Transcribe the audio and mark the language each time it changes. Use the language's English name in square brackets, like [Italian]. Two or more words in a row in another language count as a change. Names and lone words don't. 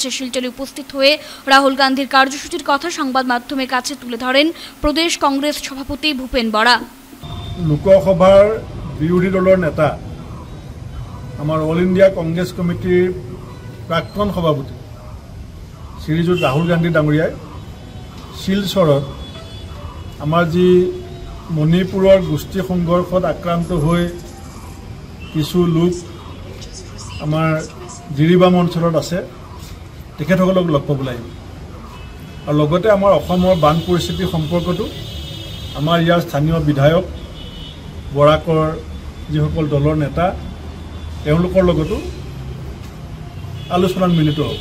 [Bangla] শিলচরে উপস্থিত হয়ে রাহুল গান্ধীর কার্যসূচির কথা সংবাদ মাধ্যমের কাছে তুলে ধরেন প্রদেশ কংগ্রেস সভাপতি ভূপেন বরা। লোকসভার বিরোধী দলের নেতা আমার [Assamese] অল ইন্ডিয়া কংগ্রেস কমিটির প্রাক্তন সভাপতি শ্রীযুত রাহুল গান্ধী ডাঙৰীয়াই শিলচৰত আমাৰ যি মণিপুৰৰ গোষ্ঠী সংঘৰ্ষত আক্ৰান্ত হৈ কিছু লোক আমাৰ জিৰিবাম অঞ্চলত আছে, তেখেতসকলক লগ পাবলৈ আহিব। আৰু লগতে আমাৰ অসমৰ বান পৰিস্থিতি সম্পৰ্কতো আমাৰ ইয়াৰ স্থানীয় বিধায়ক বৰাকৰ যিসকল দলৰ নেতা তেওঁলোকৰ লগতো আলোচনাত মিলিত হ'ব।